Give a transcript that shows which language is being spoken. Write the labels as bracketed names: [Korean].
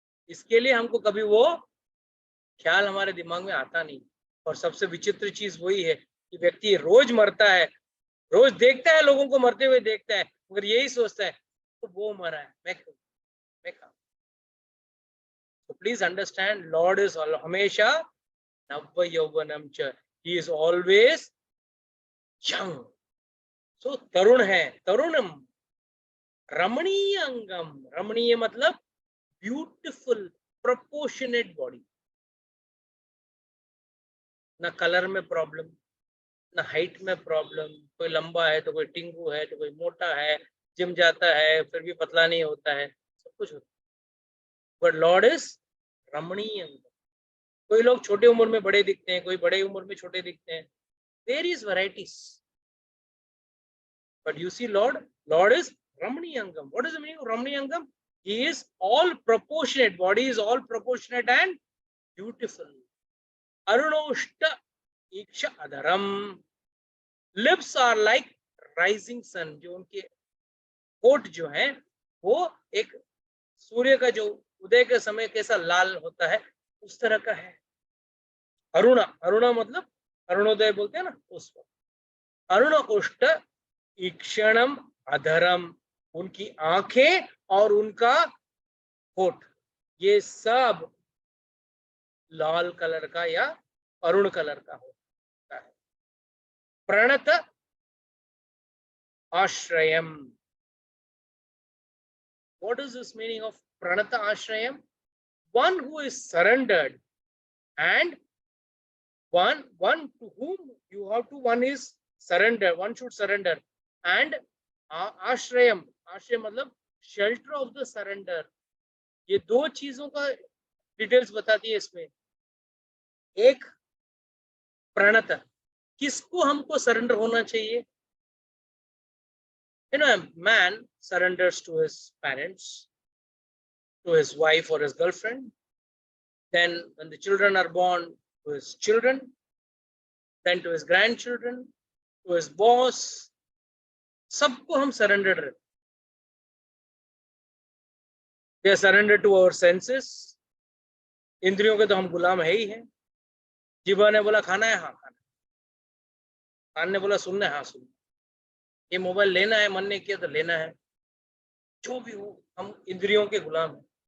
[Hindi] इसके लिए हमको कभी वो ख्याल हमारे दिमाग में आता नहीं। और सबसे विचित्र चीज वही है कि व्यक्ति रोज मरता है, रोज देखता है लोगों को मरते हुए देखता है, मगर यही सोचता है तो वो मरा है, मैं क्यों, मैं कहा। [English] So please understand, Lord is [Hindi] हमेशा नव यौवनम च, [English] he is always young. [Hindi] So तरुण है, तरुणम, रमणीय अंगम, रमणीय मतलब [English] Beautiful proportionate body. [Hindi] ना कलर में प्रॉब्लम, ना हाइट में प्रॉब्लम, कोई लंबा है तो कोई टिंगू है तो कोई मोटा है, जिम जाता है फिर भी पतला नहीं होता है, सब कुछ होता है। [English] but Lord is [Hindi] रमणीय अंगम। कोई लोग छोटे उम्र में बड़े दिखते हैं, कोई बड़े उम्र में छोटे दिखते हैं, [English] Various varieties. But you see Lord is रमणीय अंगम। What is the meaning of रमणीय अंगम? He is all proportionate, body is all proportionate and beautiful. [Sanskrit] Arunoshta iksha adharam, [English] lips are like rising sun. [Hindi] जो उनके होठ जो हैं वो एक सूर्य का जो उदय के समय कैसा लाल होता है उस तरह का है। अरुणा, अरुणा मतलब अरुणोदय बोलते हैं ना, उस पर। अरुण उष्ट ईक्षणम अधरम, उनकी आंखें और उनका होठ, ये सब लाल कलर का या अरुण कलर का होता है। [English] प्रणत आश्रयम, what is this meaning of pranata ashrayam? One who is surrendered, and one to whom you have to, one is surrender, one should surrender, and ashrayam, [Hindi] आश्रय मतलब [English] Shelter of the surrender. [Hindi] ये दो चीजों का details बताती है इसमें। एक प्रणत, किसको हमको सरेंडर होना चाहिए? [English] You know, a man surrenders to his parents, to his wife or his girlfriend. Then when the children are born, to his children, then to his grandchildren, to his boss, [Hindi] सबको हम surrender रहते। [English] We are surrendered to our senses. [Hindi] इंद्रियों के तो हम गुलाम है ही हैं। जीवा ने बोला खाना है, हाँ खाना। कान ने बोला सुनना है, हाँ सुनना। ये मोबाइल लेना है, मन ने किया तो लेना है। जो भी हो, हम इंद्रियों के गुलाम हैं।